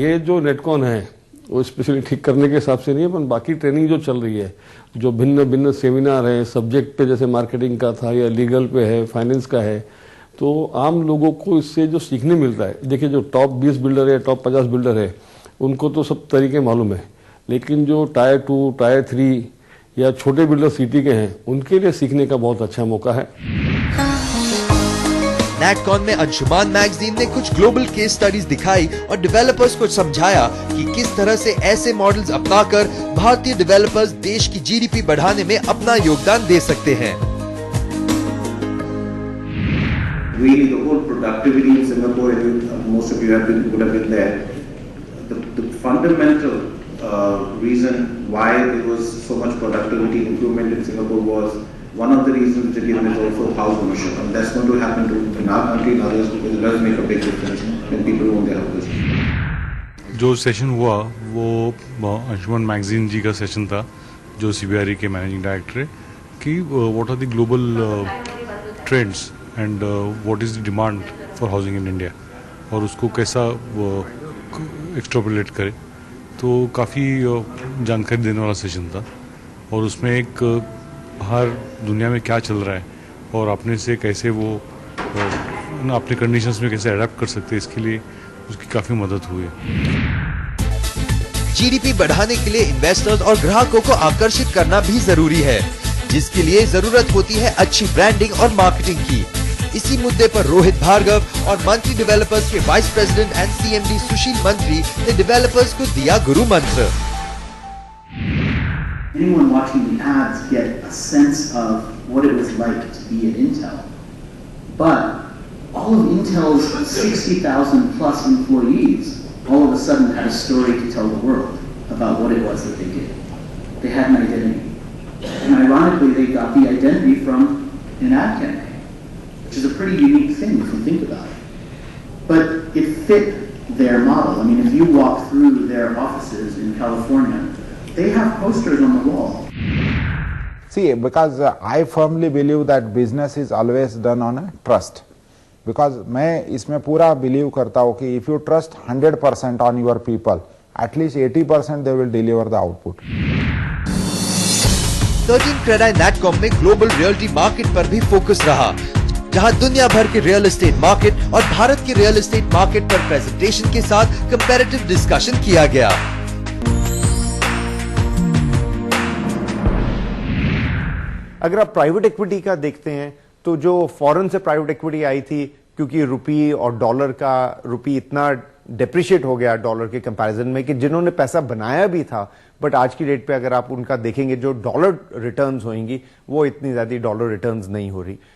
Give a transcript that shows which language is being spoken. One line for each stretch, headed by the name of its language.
Hindi: ये जो नेटकॉन है वो स्पेशली ठीक करने के हिसाब से नहीं है, पर बाकी ट्रेनिंग जो चल रही है, जो भिन्न भिन्न सेमिनार है सब्जेक्ट पे, जैसे मार्केटिंग का था या लीगल पे है, फाइनेंस का है, तो आम लोगों को इससे जो सीखने मिलता है, देखिए जो टॉप 20 बिल्डर है, टॉप 50 बिल्डर है, उनको तो सब तरीके मालूम है, लेकिन जो टायर 2, टायर 3 या छोटे बिल्डर सिटी के हैं, उनके लिए सीखने का बहुत अच्छा मौका है। नैटकॉन में अंशुमान मैगजीन ने कुछ ग्लोबल केस स्टडीज दिखाई और डेवलपर्स को समझाया कि किस तरह से ऐसे मॉडल्स अपनाकर भारतीय डेवलपर्स देश की जीडीपी बढ़ाने में अपना योगदान दे सकते हैं।
English: Really, the whole productivity in Singapore, most of you would have been there. The fundamental reason why there was so much productivity improvement in Singapore was one of the reasons which are given is also house ownership, and that's going to happen in our country and others because it does make a big difference when people own their houses.
Hindi: जो session हुआ वो Anshuman magazine जी का session था, जो CBRE के managing director है, कि
English: what are the global trends and what is the demand for housing in India,
Hindi: और उसको कैसा एक्सट्रापोलेट करे। तो काफ़ी जानकारी देने वाला सेशन था, और उसमें एक बाहर दुनिया में क्या चल रहा है और अपने से कैसे वो अपने कंडीशंस में कैसे अडेप्ट कर सकते हैं, इसके लिए उसकी काफ़ी मदद हुई है। जीडीपी बढ़ाने के लिए इन्वेस्टर्स और ग्राहकों को आकर्षित करना भी जरूरी है, जिसके लिए जरूरत होती है अच्छी ब्रांडिंग और मार्केटिंग की। इसी मुद्दे पर रोहित भार्गव और मंत्री डेवलपर्स के वाइस प्रेसिडेंट एंड CMD सुशील मंत्री ने डेवलपर्स को दिया गुरु मंत्र।
English: Anyone watching the ads get a sense of what it was like to be at Intel. But all of Intel's 60,000 plus employees all of a sudden had a story to tell the world about what it was that they did. They had an identity. And ironically, they got the identity from an ad campaign, which is a pretty unique thing if you think about it. But it fit their model. I mean, if you walk through their offices in California, they have posters on the wall. See, because I firmly believe that business is always done on a trust. Because
Hindi: मैं इसमें पूरा
English: believe
Hindi: करता हूँ कि
English: if you trust 100% on your people, at least 80% they will deliver the output.
Hindi: 13 CREDAI नैटकॉम में global realty market पर भी focus रहा, जहां दुनिया भर के रियल एस्टेट मार्केट और भारत के रियल एस्टेट मार्केट पर प्रेजेंटेशन के साथ कंपैरेटिव डिस्कशन किया गया। अगर आप प्राइवेट इक्विटी का देखते हैं तो जो फॉरेन से प्राइवेट इक्विटी आई थी, क्योंकि रुपी और डॉलर का रुपी इतना डेप्रिशिएट हो गया डॉलर के कंपैरिजन में कि जिन्होंने पैसा बनाया भी था, बट आज की डेट पे अगर आप उनका देखेंगे जो डॉलर रिटर्न्स होंगी वो इतनी ज्यादा डॉलर रिटर्न्स नहीं हो रही।